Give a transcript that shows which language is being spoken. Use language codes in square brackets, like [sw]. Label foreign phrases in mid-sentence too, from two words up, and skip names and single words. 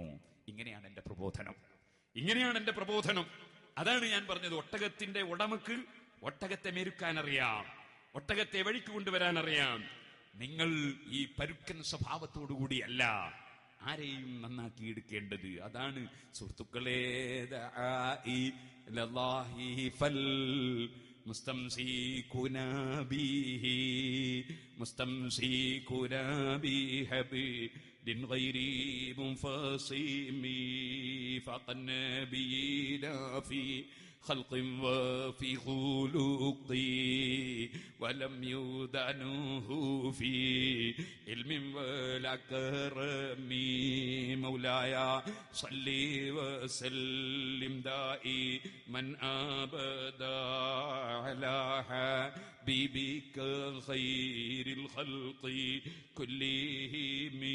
[ml] ഇങ്ങനെയാണ് എന്റെ പ്രബോധനം. അതാണ് ഞാൻ പറഞ്ഞത്, ഒട്ടകത്തിന്റെ ഉടമക്ക് ഒട്ടകത്തെ മെരുക്കാൻ അറിയാം, ഒട്ടകത്തെ വഴിക്ക് കൊണ്ടുവരാൻ അറിയാം. നിങ്ങൾ ഈ പരുക്കൻ സ്വഭാവത്തോടുകൂടിയല്ല ആരെയും നന്നാക്കിയെടുക്കേണ്ടത്. അതാണ് സുഹൃത്തുക്കളെ, [ar] مستمسكون به حبل غير منفصم فقد نبينا في خلق وفي خلق ولم يدعنه في علم ولا كرم مولاي صل وسلم دائما أبدا على حبيبك خير الخلق كلهم.